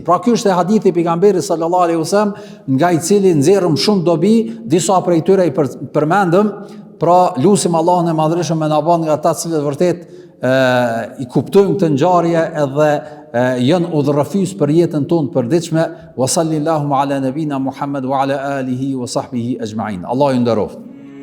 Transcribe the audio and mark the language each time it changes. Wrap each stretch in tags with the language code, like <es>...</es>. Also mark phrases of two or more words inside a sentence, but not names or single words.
<sq>Pra ky është hadithi i pejgamberit</sq> <ar>صلى الله عليه وسلم,</ar> <sq>nga i cili nxjerrëm shumë dobi, disa prej tyre i përmendëm. Pra lusim Allahun e Madhërisht me na bën nga ata që vërtet i kuptojnë këtë ngjarje edhe janë udhërrëfys për jetën tonë të përditshme.</sq> <ar>وصلى الله على نبينا محمد وعلى آله وصحبه أجمعين.</ar> <sq>Allahu ju nderoft.</sq>